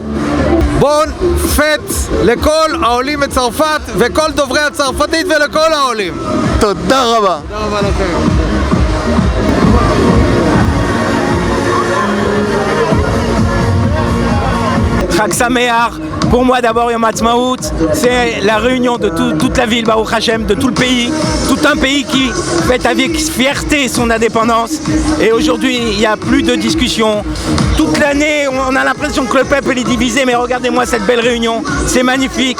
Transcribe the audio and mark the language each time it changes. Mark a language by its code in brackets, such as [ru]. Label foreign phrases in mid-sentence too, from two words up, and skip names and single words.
[fr] Bonne fête [he] לכל העולים מצרפת וכל דוברי הצרפתית ולכל העולים. תודה רבה. תודה רבה לכם. חג שמח, [fr] pour moi d'abord Yom Ha'atzmaut, c'est la réunion de toute la ville, [he] ברוך השם, [fr] de tout le pays, tout un pays qui fête avec fierté son indépendance. Et aujourd'hui, il n'y a plus de discussion. Toute l'année, on a l'impression que le peuple est divisé, mais regardez-moi cette belle réunion, c'est magnifique.